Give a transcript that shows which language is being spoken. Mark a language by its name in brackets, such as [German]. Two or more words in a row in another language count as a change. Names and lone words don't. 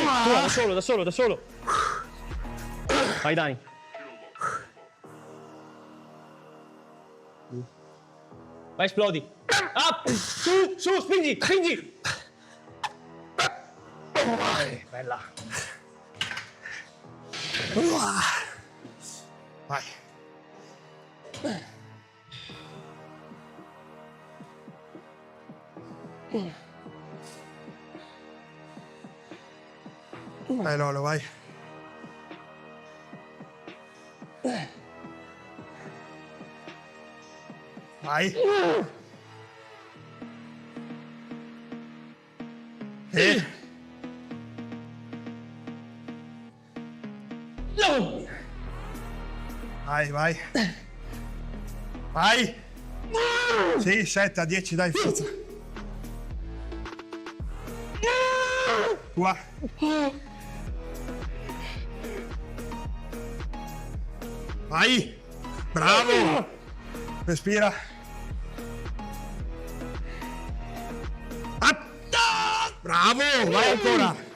[Italian] Da solo, da solo, da solo. Vai Dani. Vai, esplodi. Up. Su, su, spingi, spingi. Bella. Vai. Vai Lolo, vai. Vai. Vai, vai. Vai. Sì, 7 a 10, dai, forza. Tua. Vai. Bravo. Respira. Bravo, vai ancora.